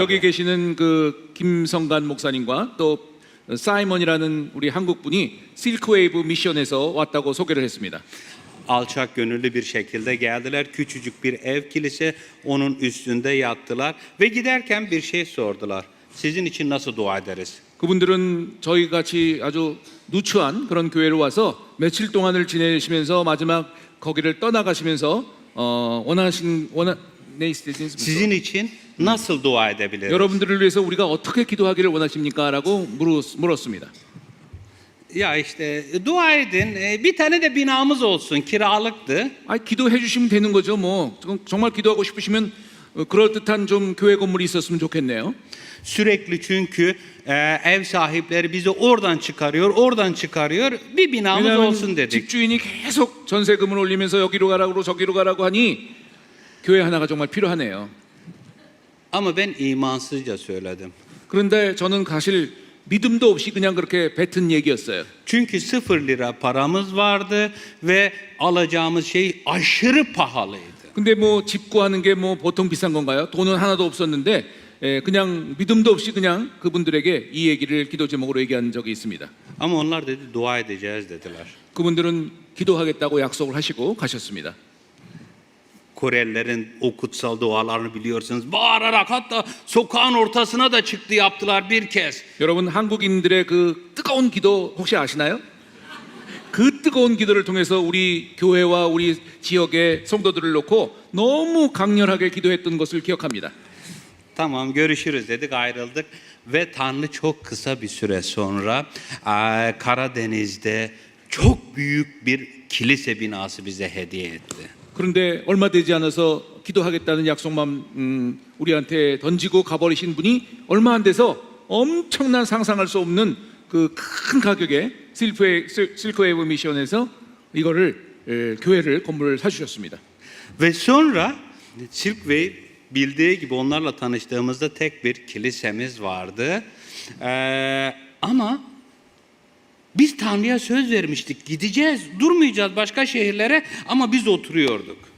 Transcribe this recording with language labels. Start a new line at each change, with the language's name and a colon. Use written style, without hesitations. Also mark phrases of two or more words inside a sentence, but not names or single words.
Korean: 여기 계시는 그 김성간 목사님과 또 사이먼이라는 우리 한국 분이 실크웨이브 미션에서 왔다고 소개를 했습니다.
Turkish: Alçak gönüllü bir şekilde geldiler. Küçücük bir ev kilise, onun üstünde yattılar ve giderken bir şey sordular. Sizin için nasıl dua ederiz?
Korean: 그분들은 저희 같이 아주 누추한 그런 교회로 와서 며칠 동안을 지내시면서 마지막 거기를 떠나가시면서
Turkish: Sizin için nasıl dua edebiliriz?
Korean: 여러분들을 위해서 우리가 어떻게 기도하기를 원하십니까?라고 물었습니다.
Turkish: Ya işte dua edin. Bir tane de binamız olsun. Kiralıktı.
Korean: 아, 기도해 주시면 되는 거죠. 뭐 정말 기도하고 싶으시면 그럴 듯한 좀 교회 건물이 있었으면 좋겠네요.
Turkish: Sürekli çünkü ev sahipleri bizi oradan çıkarıyor. Bir binamız olsun
Korean: 왜냐하면
Turkish: dedik.
Korean: 집주인이 계속 전세금을 올리면서 여기로 가라고 저기로 가라고 하니 교회 하나가 정말 필요하네요.
Turkish: Ama ben imansızca söyledim.
Korean: 그런데 저는 사실 믿음도 없이 그냥 그렇게 뱉은 얘기였어요.
Turkish: Çünkü 0 lira paramız vardı ve alacağımız şey aşırı pahalıydı.
Korean: 근데 뭐 집 구하는 게 뭐 보통 비싼 건가요? 돈은 하나도 없었는데 그냥 믿음도 없이 그냥 그분들에게 이 얘기를 기도 제목으로 얘기한 적이 있습니다.
Turkish: Ama onlar dedi dua edeceğiz dediler.
Korean: 그분들은 기도하겠다고 약속을 하시고 가셨습니다.
Turkish: Korelilerin o kutsal dualarını biliyorsunuz. Bağırarak hatta sokağın ortasına da çıktı yaptılar bir kez.
Korean: 여러분 한국인들의 그 뜨거운 기도 혹시 아시나요? 그 뜨거운 기도를 통해서 우리 교회와 우리 지역의 성도들을 놓고 너무 강렬하게 기도했던 것을 기억합니다.
Turkish: Tamam görüşürüz dedik ayrıldık ve Tanrı çok kısa bir süre sonra Karadeniz'de çok büyük bir kilise binası bize hediye etti.
Korean: 그런데 얼마 되지 않아서 기도하겠다는 약속만 우리한테 던지고 가버리신 분이 얼마 안 돼서 엄청난 상상할 수 없는 그 큰 가격에 실크웨이브 미션에서 이거를 교회를 건물을 사주셨습니다.
Turkish: Ve sonra Silk Wave bildiği gibi onlarla tanıştığımızda tek bir kilisemiz vardı. Ama biz Tanrı'ya söz vermiştik. Gideceğiz, durmayacağız başka şehirlere ama biz oturuyorduk.